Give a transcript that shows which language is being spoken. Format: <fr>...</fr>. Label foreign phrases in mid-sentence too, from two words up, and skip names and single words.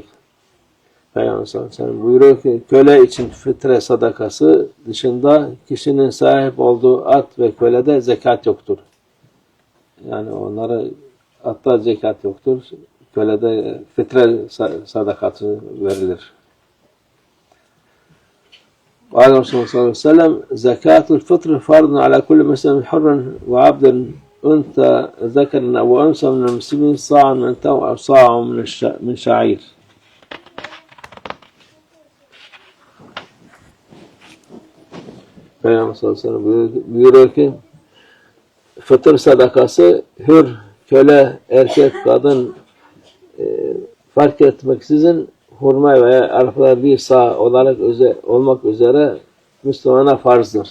<tr>Peygamber</tr> <ar>صلى الله عليه وسلم</ar> <tr>buyuruyor ki köle için fitre sadakası dışında kişinin sahip olduğu at ve kölede zekat yoktur. Yani onlara atta zekat yoktur. Kölede fitre sadakası verilir.</tr> <ar>قال رسول الله صلى الله عليه وسلم زكاة الفطر فرض على كل مسلم حر وعبد أنثى ذكر أو أنثى من المسلمين صاع من تمر أو صاع من شعير.</ar> <tr>Peygamber</tr> <ar>صلى الله عليه وسلم</ar> <tr>buyuruyor ki fıtır sadakası hür, köle, erkek, kadın fark etmeksizin hurma veya arpada bir sağ olarak olmak üzere Müslümana farzdır.</tr>